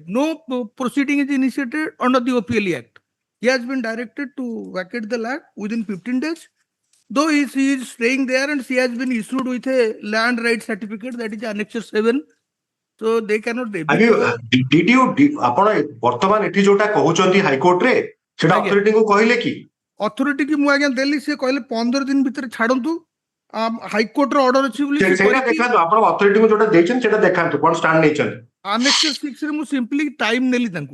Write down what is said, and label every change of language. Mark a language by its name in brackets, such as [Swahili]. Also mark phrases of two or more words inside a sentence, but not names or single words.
[English] No proceeding is initiated under the OPLE Act. He has been directed to vacate the land within 15 days. Though he is staying there and she has been issued with a land right certificate, that is Annexure 7. So they cannot. Did you [Odia] ଆପଣ ବର୍ତ୍ତମାନ ଏଠି ଯୋଉଟା କହୁଛନ୍ତି ହାଇକୋର୍ଟ ରେ ସେଟା ଅଥରିଟି କୁ କହିଲେ କି? ଅଥରିଟି କି ମୁଁ ଆଜ୍ଞା ଦେଲି, ସେ କହିଲେ 15 ଦିନ ଭିତରେ ଛାଡନ୍ତୁ, ହାଇକୋର୍ଟ ର ଅର୍ଡର ଅଛି ବୋଲି ସେଇଟା ଦେଖାନ୍ତୁ, ଆପଣ ଅଥରିଟି କୁ ଯୋଉଟା ଦେଇଛନ୍ତି ସେଟା ଦେଖାନ୍ତୁ କଣ ଷ୍ଟାଣ୍ଡ ନେଇଛନ୍ତି। Annexure 6 ରେ ମୁଁ [English] simply time [Odia] ନେଲି ତାଙ୍କୁ।